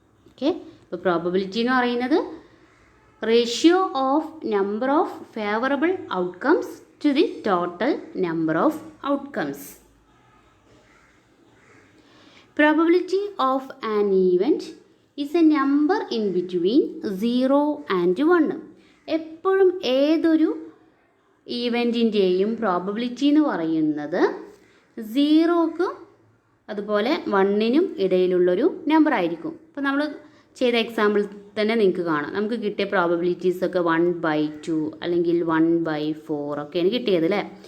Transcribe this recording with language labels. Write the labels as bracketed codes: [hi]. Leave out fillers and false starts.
[en] okay, ഇപ്പോൾ probability [ml] എന്ന് പറയുന്നത് [en] Ratio of number of favourable outcomes to the total number of outcomes. Probability of an event is a number in between 0 and 1. [ml] എപ്പോഴും ഏതൊരു ഈവൻറ്റിൻ്റെയും probability എന്ന് പറയുന്നത് 0ക്കും അതുപോലെ 1നും ഇടയിലുള്ളൊരു number ആയിരിക്കും. ഇപ്പോൾ നമ്മൾ ചെയ്ത എക്സാമ്പിൾ തന്നെ നിങ്ങൾക്ക് കാണാം. നമുക്ക് കിട്ടിയ പ്രോബബിലിറ്റീസൊക്കെ 1/2 അല്ലെങ്കിൽ 1/4 ഒക്കെയാണ് കിട്ടിയത് അല്ലേ.